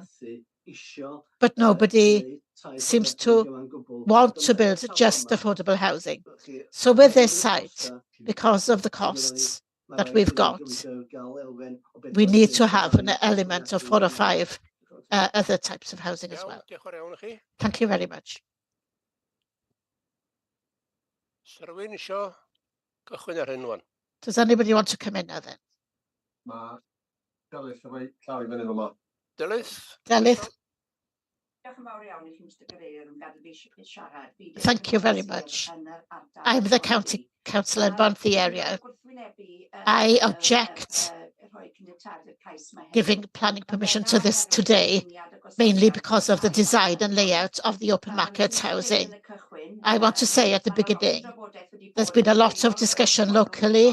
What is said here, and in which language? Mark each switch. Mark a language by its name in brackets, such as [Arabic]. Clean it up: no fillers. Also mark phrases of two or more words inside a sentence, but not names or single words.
[English] But nobody seems to want to build just affordable housing. So with this site, because of the costs that we've got, we need to have an element of 4 or 5 other types of housing as well. [Welsh] Iawn, diolch yn fawr iawn i chi. [English] Thank you very much. [Welsh] Sa rywun isio cychwyn ar hyn wan? [English] Does anybody want to come in now then? [Welsh] Ma' Delyth yn rhoi llaw i fyny yma. Delyth? Delyth, Diolch yn fawr iawn i chi, Mr Cadeirydd, yn gadw fi siarad. Fi 'di'r [English] Thank you very [Welsh] cynghorydd [English] much. [Welsh] yn yr ardal [English] I'm the Bonddu. county councillor in Bonddu area. I object giving planning permission to this today, mainly because of the design and layout of the open market housing. I want to say at the beginning, there's been a lot of discussion locally.